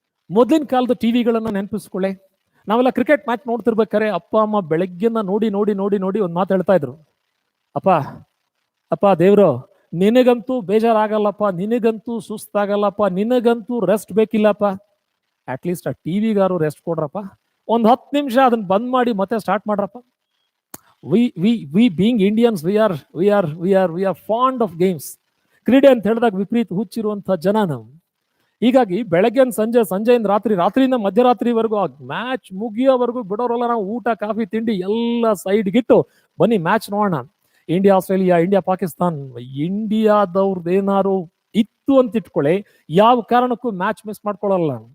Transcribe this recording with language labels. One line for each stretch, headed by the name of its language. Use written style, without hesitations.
Kannada: ಮೊದಲಿನ ಕಾಲದ ಟಿವಿಗಳನ್ನ ನೆನಪಿಸ್ಕೊಳ್ಳಿ. ನಾವೆಲ್ಲ ಕ್ರಿಕೆಟ್ ಮ್ಯಾಚ್ ನೋಡ್ತಿರ್ಬೇಕಾರೆ ಅಪ್ಪ ಅಮ್ಮ ಬೆಳಗ್ಗೆನ ನೋಡಿ ನೋಡಿ ನೋಡಿ ನೋಡಿ ಒಂದು ಮಾತು ಹೇಳ್ತಾ ಇದ್ರು, ಅಪ್ಪ ಅಪ್ಪ ದೇವ್ರು ನಿನಗಂತೂ ಬೇಜಾರಾಗಲ್ಲಪ್ಪ, ನಿನಗಂತೂ ಸುಸ್ತಾಗಲ್ಲಪ್ಪ, ನಿನಗಂತೂ ರೆಸ್ಟ್ ಬೇಕಿಲ್ಲಪ್ಪ, ಅಟ್ಲೀಸ್ಟ್ ಆ ಟಿವಿಗಾರು ರೆಸ್ಟ್ ಕೊಡ್ರಪ್ಪ, ಒಂದು 10 ನಿಮಿಷ ಅದನ್ನ ಬಂದ್ ಮಾಡಿ ಮತ್ತೆ start ಮಾಡ್ರಪ್ಪ.
English: we being Indians, we are fond of games.
Kannada: ಕ್ರೀಡೆ ಅಂತ ಹೇಳಿದಾಗ ವಿಪರೀತ ಹುಚ್ಚಿರುವಂತಹ ಜನ ನಾವು. ಹೀಗಾಗಿ ಬೆಳಗ್ಗೆ ಸಂಜೆಯಿಂದ ರಾತ್ರಿಯಿಂದ ಮಧ್ಯರಾತ್ರಿವರೆಗೂ ಆ ಮ್ಯಾಚ್ ಮುಗಿಯೋವರೆಗೂ ಬಿಡೋರಲ್ಲ. ನಾವು ಊಟ, ಕಾಫಿ, ತಿಂಡಿ ಎಲ್ಲ ಸೈಡ್ಗಿಟ್ಟು ಬನ್ನಿ ಮ್ಯಾಚ್ ನೋಡೋಣ. ಇಂಡಿಯಾ ಆಸ್ಟ್ರೇಲಿಯಾ, ಇಂಡಿಯಾ ಪಾಕಿಸ್ತಾನ್, ಇಂಡಿಯಾದವ್ರದ್ದು ಏನಾರು ಇತ್ತು ಅಂತ ಇಟ್ಕೊಳ್ಳಿ, ಯಾವ ಕಾರಣಕ್ಕೂ ಮ್ಯಾಚ್ ಮಿಸ್ ಮಾಡ್ಕೊಳ್ಳಲ್ಲ.